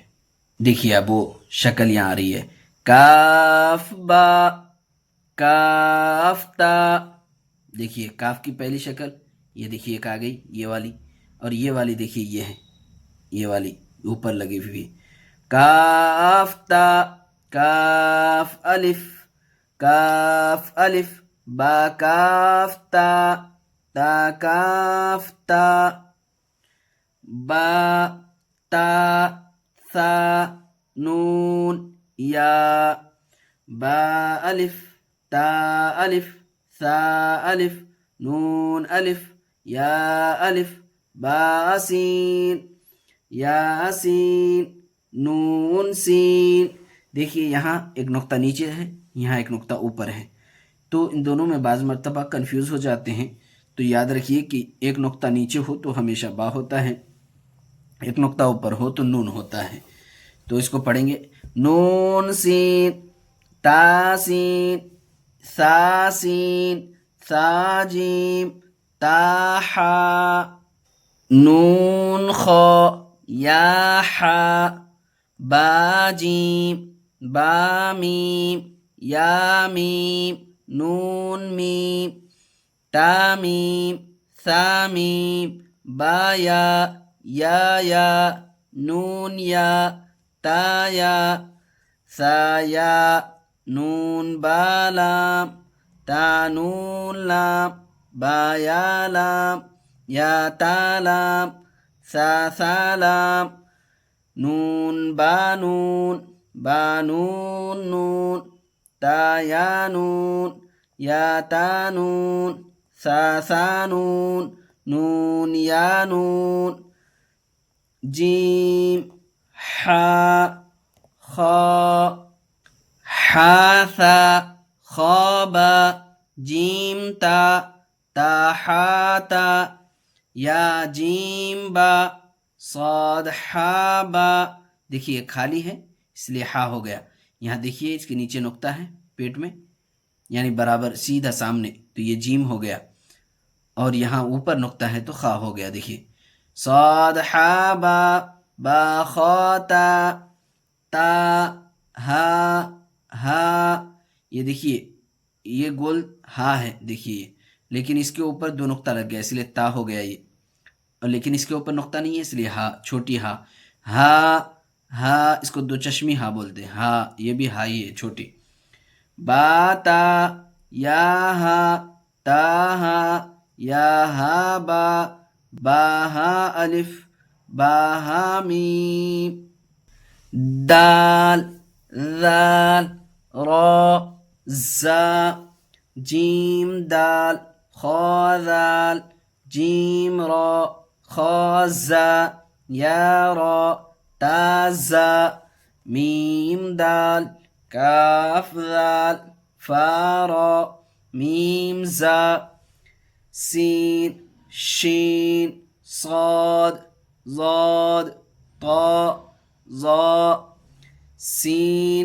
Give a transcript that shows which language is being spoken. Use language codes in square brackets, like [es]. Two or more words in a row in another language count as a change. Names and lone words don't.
[ur] دیکھیے اب وہ شکل یہاں آ رہی ہے، کاف با کاف تا. دیکھیے کاف کی پہلی شکل یہ دیکھیے ایک آ گئی یہ والی، اور یہ والی دیکھیے یہ ہے، یہ والی اوپر لگی ہوئی. کاف تا کاف الف با کاف تا تا کاف تا با تا ثا نون یا با الف تا الف ثا الف نون الف یا الف با سین یا سین نون سین. دیکھیے یہاں ایک نقطہ نیچے ہے، یہاں ایک نقطہ اوپر ہے، تو ان دونوں میں بعض مرتبہ کنفیوز ہو جاتے ہیں. تو یاد رکھیے کہ ایک نقطہ نیچے ہو تو ہمیشہ با ہوتا ہے، ایک نقطہ اوپر ہو تو نون ہوتا ہے. تو اس کو پڑھیں گے نون سین تا سین سا سین سا جیم تا حا نون خا یا حا با جیم با میم یا میم نون میم تا میم ثا میم با یا نون یا تا یا ثا یا نون با لام تا نون لام با یا لام یا تا لام ثا لام نون با نون نون تا یا نون یا تا نون ثا نون نون یا نون جیم حا خا حا ثا خا با جیم تا تا حا تا یا جیم با صاد حا با. دیکھیے خالی ہے اس لیے ہا ہو گیا. یہاں دیکھیے اس کے نیچے نقطہ ہے پیٹ میں، یعنی برابر سیدھا سامنے، تو یہ جیم ہو گیا، اور یہاں اوپر نقطہ ہے تو خا ہو گیا. دیکھیے صاد حا با با خا تا ہا. یہ دیکھیے یہ گول ہا ہے دیکھیے، لیکن اس کے اوپر دو نقطہ لگ گیا اس لیے تا ہو گیا یہ، اور لیکن اس کے اوپر نقطہ نہیں ہے اس لیے ہا چھوٹی ہا. ہا اس کو دو چشمی ہا بولتے ہیں، ہا یہ بھی ہا ہی ہے چھوٹی. با تا یا ہا تا ہا یا ہا با ہا الف با ہا میم دال ذال را زا جیم دال خا ذال جیم را خا زا یا را تا زا میم دال کاف ذال فا را میم زا سین شین صاد ضاد طا ظا سین